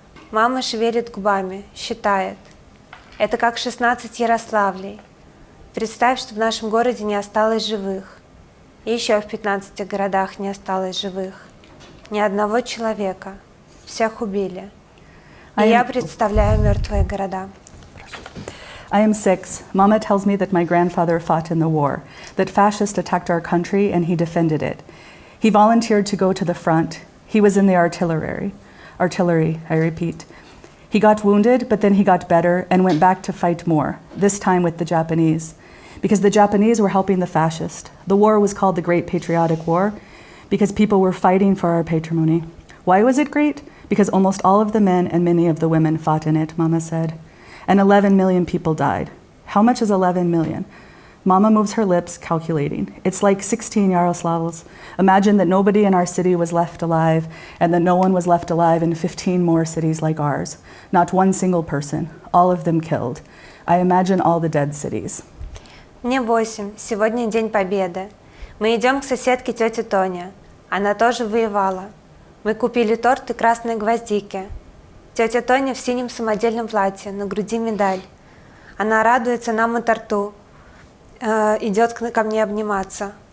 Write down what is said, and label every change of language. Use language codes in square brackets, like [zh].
[ru] Мама шевелит губами, считает. Это как 16 Ярославлей. Представь, что в нашем городе не осталось живых. И еще в 15 городах не осталось живых. Ни одного человека. Всех убили. И я представляю мертвые города. [en] I am 6. Mama tells me that my grandfather fought in the war, that fascists attacked our country and he defended it. He volunteered to go to the front. He was in the artillery, I repeat. He got wounded, but then he got better and went back to fight more, this time with the Japanese. Because the Japanese were helping the fascists. The war was called the Great Patriotic War because people were fighting for our patrimony. Why was it great? Because almost all of the men and many of the women fought in it, Mama said. And 11 million people died. How much is 11 million? Mama moves her lips, calculating. It's like 16 Yaroslavls. Imagine that nobody in our city was left alive, and that no one was left alive in 15 more cities like ours. Not one single person, all of them killed. I imagine all the dead cities. [ru] Мне 8. Сегодня День Победы. Мы идем к соседке тете Тоне. Она тоже воевала. Мы купили торт и красные гвоздики. Тетя Тоня в синем самодельном платье, на груди медаль. Она радуется нам и торту. Идет ко мне обниматься.